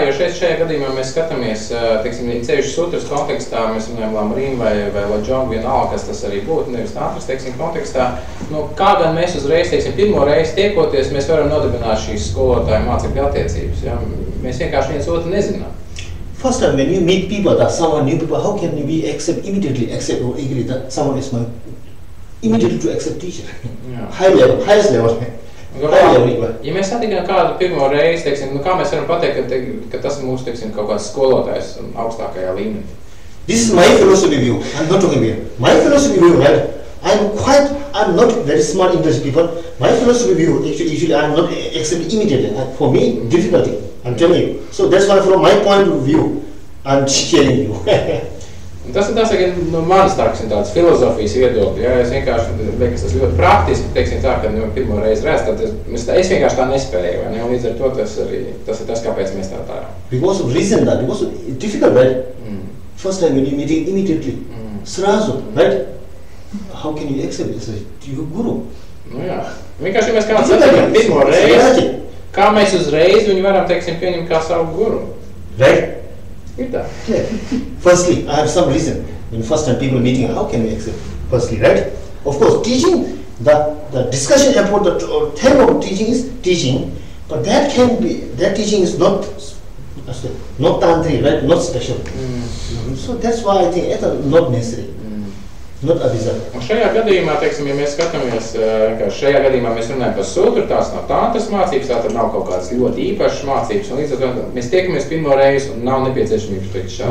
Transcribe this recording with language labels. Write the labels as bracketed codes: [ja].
[lv] Jo šajā gadījumā mēs skatāmies, teiksim, ceļš sutras kontekstā, mēs runājam Lamrim vai Lojong, vienalga, kas tas arī būtu, nevis Tantras, teiksim, kontekstā. Nu, kā gan mēs uzreiz, teiksim, pirmo reizi tiekoties, mēs varam nodibināt šīs skolotāju mācekļu attiecības. Ja? Mēs vienkārši viens otru nezinām. [en] First time when you meet people, that someone new people, how can we immediately accept or agree that someone is my immediately to accept teacher? Yeah. Highest level. [lv] Ja mēs satikām kādu pirmo reizi, teiksim, nu kā mēs varam pateikt, ka tas ir mūsu, teiksim, kaut kāds skolotājs augstākajā līmenī? [en] This is my philosophy view. I'm not talking here. My philosophy view, right? I'm not very smart English people. My philosophy view, actually I'm not accept immediately. For me, difficulty. I'm telling you. So that's why from my point of view, I'm sharing you. [lv] Tas ir no manas tāds filozofijas viedokļi, ja, es vienkārši liekas tas ļoti praktiski, teiksim tā, kad pirmo reizi redz, tad es vienkārši tā nespēju, vai ne, un līdz ar to tas ir tas, kāpēc mēs tā darām. [en] Because of reason that, because of difficult, right? First time when you meet immediately, srazu, right? How can you accept it? It's your guru. [lv] Nu jā, vienkārši mēs kāds satikam pirmo reizi, kā mēs uzreiz viņu varam, teiksim, pieņemt kā savu guru. [en] Right? Yeah. Firstly, I have some reason. When first time people meeting, how can we accept? Firstly, right? Of course, teaching, the discussion about the theme of teaching is teaching, but that teaching is not tantri, right? Not special. So that's why I think it's not necessary. Not abizar. [lv] Un šajā gadījumā, teiksim, ja mēs skatāmies, ka šajā gadījumā mēs runājam par sutru, tās nav tantras mācības, tātad nav kaut kādas ļoti īpašas mācības, un līdz ar to mēs tiekamies pirmo reizi un nav nepieciešamības teikt šādi.